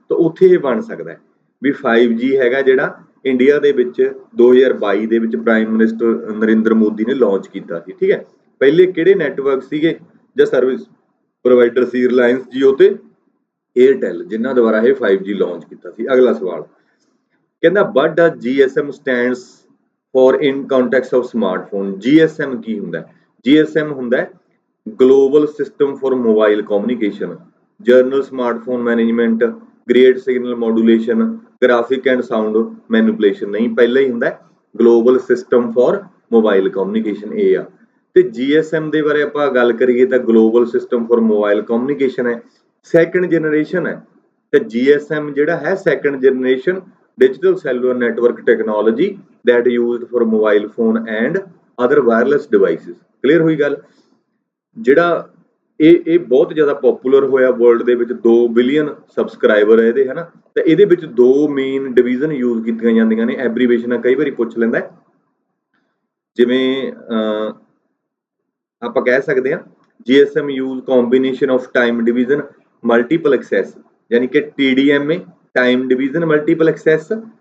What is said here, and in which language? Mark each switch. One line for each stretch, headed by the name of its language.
Punjabi: ਤਾਂ ਉੱਥੇ ਇਹ ਬਣ ਸਕਦਾ ਹੈ ਵੀ 5G ਹੈਗਾ ਜਿਹੜਾ ਇੰਡੀਆ ਦੇ ਵਿੱਚ 2022 ਦੇ ਵਿੱਚ ਪ੍ਰਾਈਮ ਮਿਨਿਸਟਰ ਨਰਿੰਦਰ ਮੋਦੀ ਨੇ ਲਾਂਚ ਕੀਤਾ ਸੀ, ਠੀਕ ਹੈ। ਪਹਿਲੇ ਕਿਹੜੇ ਨੈਟਵਰਕ ਸੀਗੇ ਜਾਂ ਸਰਵਿਸ ਪ੍ਰੋਵਾਈਡਰ ਸੀ? ਰਿਲਾਇੰਸ ਜੀਓ ਤੇ ਏਅਰਟੈਲ, ਜਿਨ੍ਹਾਂ ਦੁਆਰਾ ਇਹ 5G ਲਾਂਚ ਕੀਤਾ ਸੀ। ਅਗਲਾ ਸਵਾਲ ਕਹਿੰਦਾ
English: what does GSM stands for in context of smartphone?
Punjabi: GSM ਕੀ ਹੁੰਦਾ?
English: GSM
Punjabi: ਹੁੰਦਾ
English: Global system for mobile communication, general smartphone management, grade signal modulation, graphic and sound manipulation.
Punjabi: ਨਹੀਂ, ਪਹਿਲਾਂ ਹੀ ਹੁੰਦਾ global system for mobile communication, ਇਹ ਆ। ਤੇ GSM ਦੇ ਬਾਰੇ ਆਪਾਂ ਗੱਲ ਕਰੀਏ ਤਾਂ global system for mobile communication ਹੈ, ਸੈਕੰਡ ਜਨਰੇਸ਼ਨ ਹੈ। ਤੇ GSM ਜਿਹੜਾ ਹੈ
English: Second generation digital cellular network technology that used for mobile phone and other wireless devices।
Punjabi: Clear ਹੋਈ ਗੱਲ? ਜਿਹੜਾ ਇਹ ਬਹੁਤ ਜ਼ਿਆਦਾ ਪਪੂਲਰ ਹੋਇਆ ਵਰਲਡ ਦੇ ਵਿੱਚ, 2 ਬਿਲੀਅਨ ਸਬਸਕ੍ਰਾਈਬਰ ਹੈ ਇਹਦੇ, ਹਨਾ। ਤੇ ਇਹਦੇ ਵਿੱਚ 2 ਮੇਨ ਡਿਵੀਜ਼ਨ ਯੂਜ਼ ਕੀਤੀਆਂ ਜਾਂਦੀਆਂ ਨੇ। ਐਬਰੀਵੇਸ਼ਨਾਂ ਕਈ ਵਾਰੀ ਪੁੱਛ ਲੈਂਦਾ, ਜਿਵੇਂ ਆਪਾਂ ਕਹਿ ਸਕਦੇ ਹਾਂ GSM use combination of time division multiple access, ਯਾਨੀ ਕਿ TDMA, time division multiple access,